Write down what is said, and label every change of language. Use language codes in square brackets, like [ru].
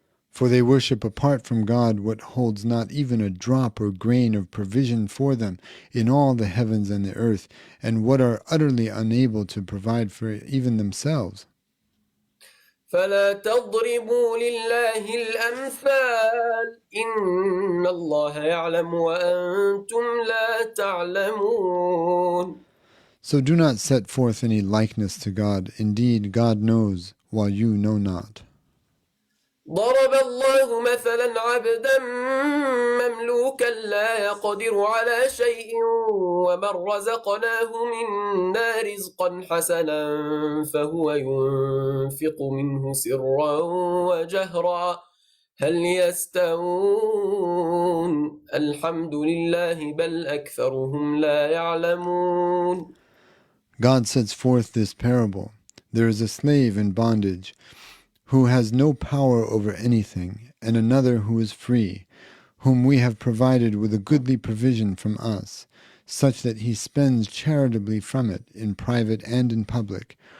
[en] For they worship apart from God what holds not even a drop or grain of provision for them in all the heavens and the earth, and what are utterly unable to provide for even themselves. [ar] فلا تضربوا لله الأمثال إن الله يعلم وأنتم لا تعلمون. [en] So do not set forth any likeness to God. Indeed, God knows, while you know not. [ar] ضرب الله مثلا عبدا مملوكا لا يقدر على شيء ومن رزقناه منا رزقا حسنا فهو ينفق منه سرا وجهرا هل يستوون الحمد لله بل أكثرهم لا يعلمون. [en] God sets forth this parable. There is a slave in bondage who has no power over anything, and another who is free, whom we have provided with a goodly provision from us, such that he spends charitably from it in private and in public.